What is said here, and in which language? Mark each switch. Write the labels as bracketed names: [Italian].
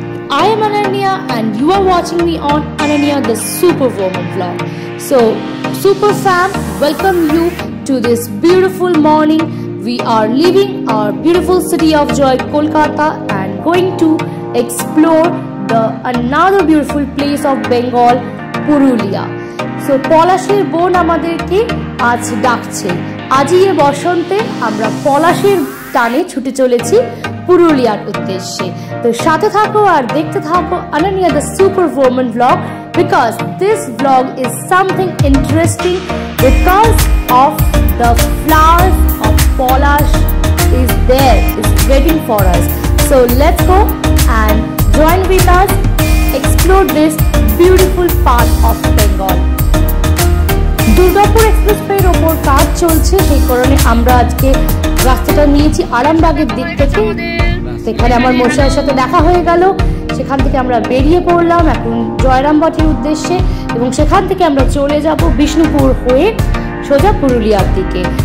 [English] I am Ananya and you are watching me on Ananya the Superwoman vlog. So super fam, welcome you to this beautiful morning. We are leaving our beautiful city of joy Kolkata and going to explore the another beautiful place of Bengal, Purulia. [Bangla] So Polashir বোন আমাদেরকে আজ ডাকছে। আজই এই বসন্তে আমরা পলাশের টানে ছুটে চলেছি পুরুলিয়ার উদ্দেশ্যে। তো সাথে থাকো আর দেখতে থাকো [English] Ananya the Superwoman vlog because this vlog is something interesting because of the flowers of Polash is there, is waiting for us. So let's go and join with us, explore this beautiful part of Bengal. [Bangla] Durgapur এক্সপ্রেসওয়ের ওপর কাজ চলছে, সেই কারণে আমরা আজকে রাস্তাটা নিয়েছি আরামবাগের দিক থেকে। সেখানে আমার মশাইয়ের সাথে দেখা হয়ে গেল, সেখান থেকে আমরা বেরিয়ে পড়লাম এখন জয়রামবাটির উদ্দেশ্যে এবং সেখান থেকে আমরা চলে যাব বিষ্ণুপুর হয়ে সোজা পুরুলিয়ার দিকে।